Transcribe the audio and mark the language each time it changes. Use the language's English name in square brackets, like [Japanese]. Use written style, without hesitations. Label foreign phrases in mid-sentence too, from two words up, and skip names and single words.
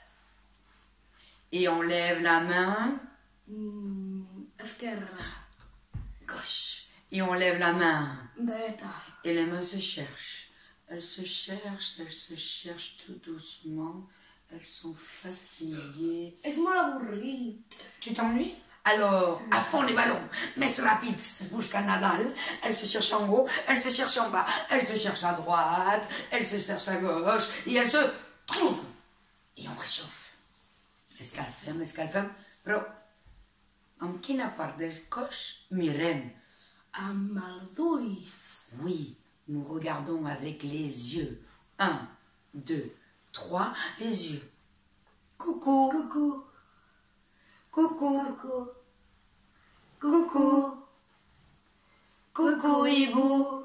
[French] Et on lève la main [Catalan] Esquerra. [French] gauche. Et on lève la main. [Catalan] Dreta. [French] Et les mains se cherchent. Elles se cherchent tout doucement. Elles sont fatiguées. [Catalan] Es molt avorrit. [French] Tu t'ennuies? Alors, à fond les ballons, mais rapide, [Catalan] busca Nadal, [French] elle se cherche en haut, elle se cherche en bas, elle se cherche à droite, elle se cherche à gauche, et elle se trouve. Et on réchauffe. [Catalan] Escalfem, però en quina part del cos mirem? Amb els ulls. [French] Oui, nous regardons avec les yeux. 1, 2, 3, les yeux. Coucou, Coucou. coucou, Coucou. coucou, coucou hibou.